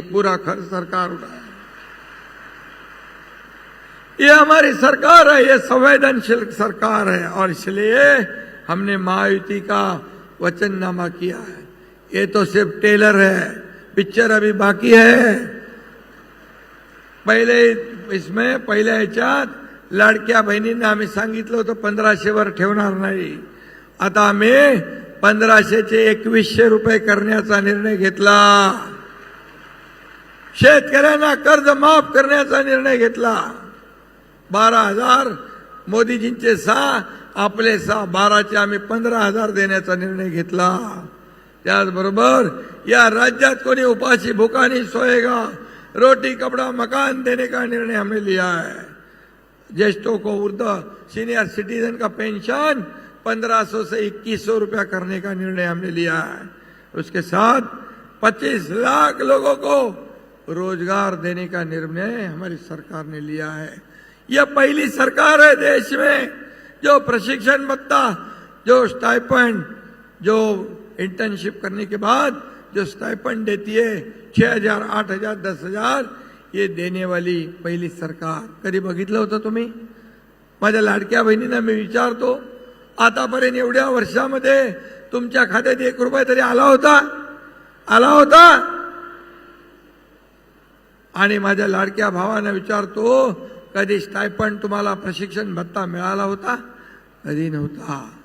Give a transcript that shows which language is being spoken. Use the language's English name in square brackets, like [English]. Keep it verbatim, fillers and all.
[Hindi] पूरा खर्च सरकार उठाएगी. ये हमारी सरकार है, ये संवेदनशील सरकार है और इसलिए हमने महायुति का वचननामा किया है. ये तो सिर्फ टेलर है, पिक्चर अभी बाकी है। [Marathi] पहिले इसमें पहिल्या ह्याच्यात लाडक्या बहिणींना आम्ही सांगितलं होतं पंधराशेवर ठेवणार नाही, आता आम्ही पंधराशेचे एकवीसशे रुपये करण्याचा निर्णय घेतला, शेतकऱ्यांना कर्ज माफ करण्याचा निर्णय घेतला, बारा हजार मोदीजींचे सहा आपले सहा बाराचे आम्ही पंधरा हजार देण्याचा निर्णय घेतला। त्याचबरोबर या राज्यात कोणी उपाशी [Hindi] भूखा नहीं सोएगा, रोटी कपड़ा मकान देने का निर्णय हमने लिया है। ज्येष्ठों को वृद्ध सीनियर सिटीजन का पेंशन पंद्रह सौ से इक्कीस सौ रुपया करने का निर्णय हमने लिया है। उसके साथ पच्चीस लाख लोगों को रोजगार देने का निर्णय हमारी सरकार ने लिया है। यह पहली सरकार है देश में जो प्रशिक्षण भत्ता, जो स्टाइपेंड, जो इंटर्नशिप करने के बाद जो स्टाइपेंड देती है छह हजार, आठ हजार, दस हजार, ये देने वाली पहिली सरकार। [Marathi] कधी बघितलं होतं तुम्ही? माझ्या लाडक्या बहिणींना मी विचारतो, आतापर्यंत एवढ्या वर्षामध्ये तुमच्या खात्यात एक रुपया तरी आला होता? आला होता? आणि माझ्या लाडक्या भावांना विचारतो, कधी स्टायपंड तुम्हाला प्रशिक्षण भत्ता मिळाला होता? कधी नव्हता।